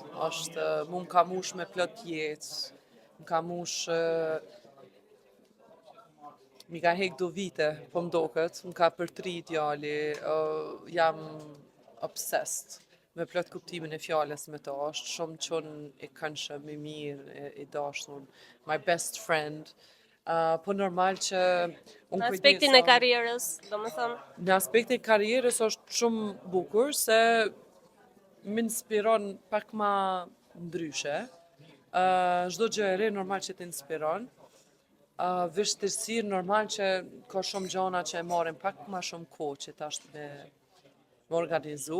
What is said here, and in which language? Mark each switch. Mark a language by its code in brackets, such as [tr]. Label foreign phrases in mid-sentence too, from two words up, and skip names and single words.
[sq] Është mu më ka mush me plot jetë, më ka mush mi ka hek do vite, po mdoket, më ka përtri djali, jam obsessed me plot kuptimin e fjalës me to, është shumë qënë i këndshëm, i mirë, i dashur, [en] my best friend. [sq] Po normal që unë Në aspektin e karrierës, domethënë. Në aspektin e karrierës është shumë bukur se më inspiron pak ma ndryshe. Çdo gjë e re normal që të inspiron. Vështirësi normal që ka shumë gjëra që e marrin pak ma shumë kohë që tash me organizu.